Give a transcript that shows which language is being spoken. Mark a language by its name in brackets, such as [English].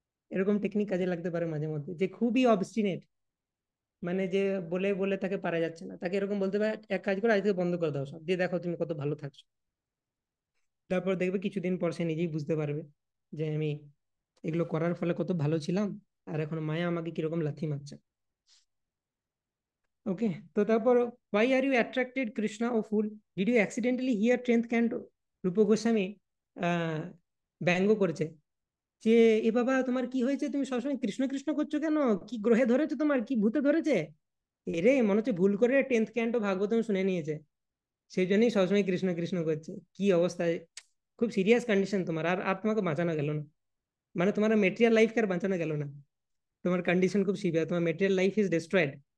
[Bangla] এরকম টেকনিক কাজে লাগতে পারে মাঝে মধ্যে। যে খুবই অবস্টিনেট, মানে যে বলে বলে তাকে পারা যাচ্ছে না, তাকে এরকম বলতে পারে এক কাজ করে আজ থেকে বন্ধ করে দাও সব, দিয়ে দেখো তুমি কত ভালো থাকছো। তারপর দেখবে কিছুদিন পর সে নিজেই বুঝতে পারবে যে আমি এগুলো করার ফলে কত ভালো ছিলাম, আর এখন মায়া আমাকে কিরকম লাথি মারছে। [English] okay, [Bangla] তো তারপর [English] why are you attracted Krishna o fool, did you accidentally hear 10th canto? [Bangla] রূপ গোস্বামী ব্যঙ্গ করেছে যে এ বাবা তোমার কি হয়েছে, তুমি সবসময় কৃষ্ণ কৃষ্ণ করছো কেন, কি গ্রহে ধরেছে, তোমার কি ভূতে ধরেছে? এরে মনে হচ্ছে ভুল করে 10th ক্যান্টো ভাগবতম শুনে নিয়েছে, সেই জন্যই সবসময় কৃষ্ণ কৃষ্ণ করছে। কি অবস্থায়, খুব সিরিয়াস কন্ডিশন তোমার, আর তোমাকে বাঁচানো গেল না, মানে তোমার মেটেরিয়াল লাইফকে আর বাঁচানো গেল না, তোমার কন্ডিশন খুব সিভিয়ার, তোমার [English] Material life is destroyed.